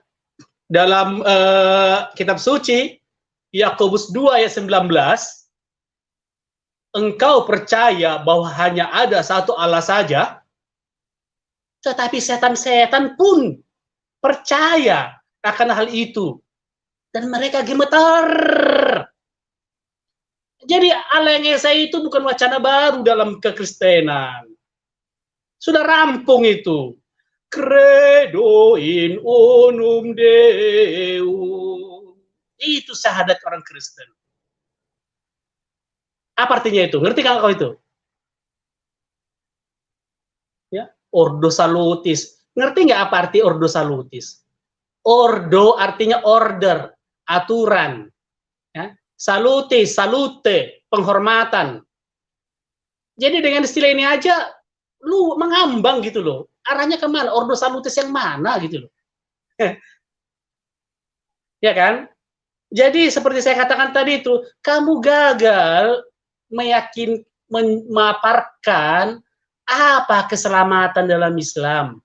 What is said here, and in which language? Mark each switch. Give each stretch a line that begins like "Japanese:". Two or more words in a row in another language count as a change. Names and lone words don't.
Indonesian: Dalam kitab suci Yakobus 2 ayat 19, engkau percaya bahwa hanya ada satu Allah saja, tetapi setan-setan pun percaya akan hal itu dan mereka gemetar. Jadi Allah yang Esa itu bukan wacana baru dalam kekristenan. Sudah rampung itu.
Latin: Credo in unum Deum.
Indonesian: Itu syahadat orang Kristen. Apa artinya itu? Ngerti kan kau itu? Ya,
Latin: Ordo Salutis.
Indonesian: Ngerti nggak apa arti
Latin: Ordo Salutis?
Indonesian: Ordo artinya order, aturan. Ya.
Latin: Salutis, salute,
Indonesian: penghormatan. Jadi dengan istilah ini aja, lu mengambang gitu loh. Arahnya kemana?
Latin: Ordo Salutis
Indonesian: yang mana gitu loh. Ya kan? Jadi seperti saya katakan tadi itu, kamu gagal memaparkan apa keselamatan dalam Islam.